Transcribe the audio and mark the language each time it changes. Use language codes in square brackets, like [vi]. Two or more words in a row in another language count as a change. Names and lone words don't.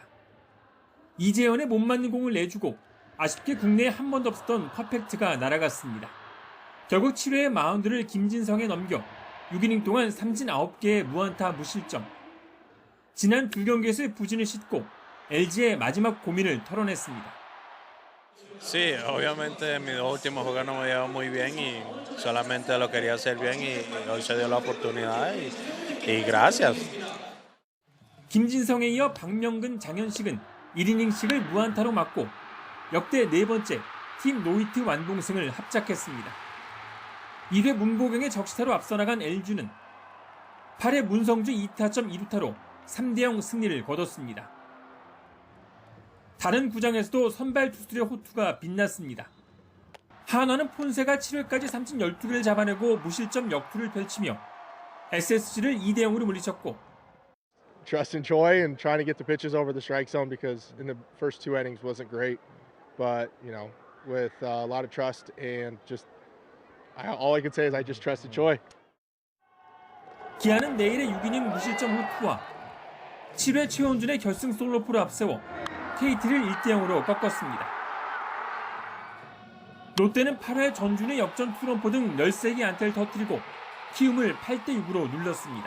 [ko] 이재현의 못 맞는 공을 내주고 아쉽게 국내에 한 번도 없었던 퍼펙트가 날아갔습니다. 결국 7회의 마운드를 김진성에 넘겨 6이닝 동안 삼진 9개의 무안타 무실점. 지난 2경기에서의 부진을 싣고 LG의 마지막 고민을 털어냈습니다. [es] Sí, obviamente en mis 2 últimos juegos no me llevaba muy bien y solamente lo quería hacer bien y hoy se dio la oportunidad y gracias. [ko] 김진성에 이어 박명근, 장현식은 1이닝씩을 무안타로 막고 역대 네 번째 팀 노히트 완봉승을 합작했습니다. 1회 문보경의 적시타로 앞서 나간 LG는 8회 문성주 2타점 2루타로 3대0 승리를 거뒀습니다. 다른 구장에서도 선발 투수들의 호투가 빛났습니다. 한화는 폰세가 7회까지 삼진 12개를 잡아내고 무실점 역투를 펼치며 SSG를 2대0으로 물리쳤고 [en] Trust and joy and trying to get the pitches over the strike zone because in the first two innings wasn't great, but with a lot of trust and just all I can say is I just trusted Choi. [ko] 기아는 내일의 6이닝 무실점 호투와 7회 최원준의 결승 솔로포를 앞세워 KT를 1대0으로 꺾었습니다. 롯데는 8회 전준의 역전 투런포 등 13개 안타를 터뜨리고 키움을 8대6으로 눌렀습니다.